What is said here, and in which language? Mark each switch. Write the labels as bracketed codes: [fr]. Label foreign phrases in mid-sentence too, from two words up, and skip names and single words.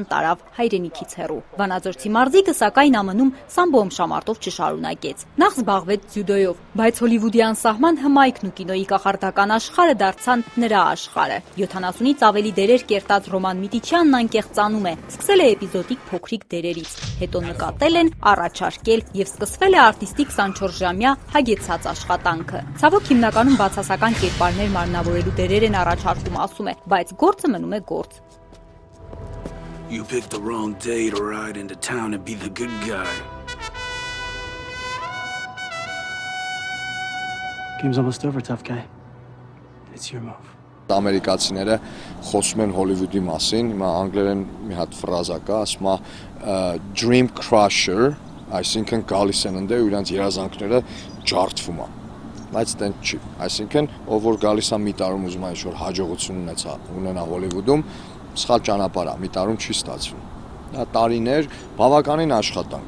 [hy] տարավ հայրենիքից հեռու։ Վանաձորցի մարզիկը սակայն ԱՄՆ-ում սամբո ըմբշամարտով չշարունակեց։ Նախ զբաղվեց ձյուդոյով, բայց հոլիվուդյան սահման հմայքն ու կինոյի կախարդական աշխարհը դարձան նրա աշխարհը։ 70-ից ավելի դերեր կերտած Ռոման Միտիչյանն անկեղծանում է, սկսել է էպիզոդիկ փոքրիկ դերերից, հետո նկատել են, առաջարկել եւ սկսվել է արտիստի 24 ժամյա հագեցած աշխատանքը։ Ցավոք հիմնականում բացասական կերպարներ մարմնավորելու դերեր են առաջարկում, ասում է, բայց գործը մնում է գործ։ [en] You picked the wrong day to ride into town and be the good guy. Game's almost over, tough guy. It's your move. [hy] Ամերիկացիները խոսում են Հոլիվուդի մասին, հիմա անգլերեն մի հատ ֆրազա կա, ասում է [en] dream crusher, [hy] այսինքն գալիս են ընդ ու իրենց երազանքները ջարդվում է, բայց տենց չի, այսինքն ով որ գալիս է մի տարում ուզում է ինչ-որ հաջողություն ունենա Հոլիվուդում, սխալ ճանապարհ է, մի տարում չի ստացվում, դա տարիներ, բավականին աշխատանք։